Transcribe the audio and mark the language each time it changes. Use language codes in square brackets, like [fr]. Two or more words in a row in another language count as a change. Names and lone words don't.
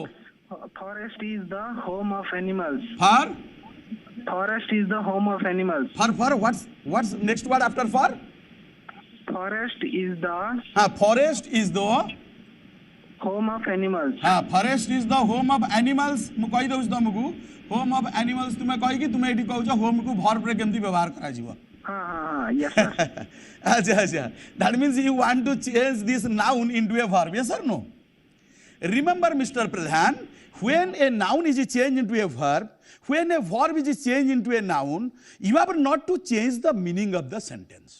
[en] Forest is the home of animals. For? Forest is the home of animals. For what's next word after for? Forest is the Forest is the home of animals. Forest is the home of animals. [or] ମୁ କହି ଦଉଛ ତମକୁ [en] home of animals [or] ତୁମେ କହି କି ତୁମେ ଏଠି କହଉଛ home କୋ verb ରେ କେମତି ବ୍ୟବହାର କରା ଜୀବ. [en] Yes, sir. Acha. That means you want to change this noun into a verb. Yes or no? Remember, Mr. Pradhan, when a noun is changed into a verb, when a verb is changed into a noun, you have not to change the meaning of the sentence.